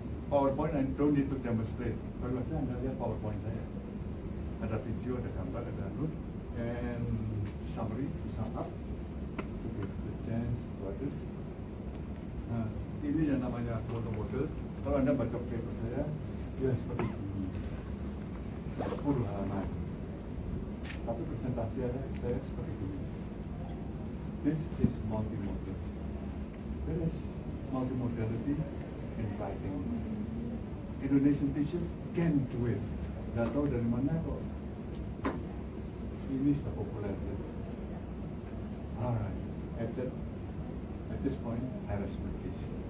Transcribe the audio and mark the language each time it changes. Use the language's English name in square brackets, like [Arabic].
[English] PowerPoint, I don't need to demonstrate. [Indonesian] Baru saja Anda lihat PowerPoint saya. Ada video, ada gambar, ada note, [English] and summary, sum up, to give the chance to others. [Indonesian] Nah, ini yang namanya multimodal. Kalau Anda baca paper saya, ya seperti ini. 10 halaman. Tapi presentasi saya seperti ini. [English] This is multimodal. There is multimodality in writing. Indonesian teachers can do it. [Indonesian] Gak tahu dari mana kok ini sudah populer. [English] Alright, at this point, I rest my case.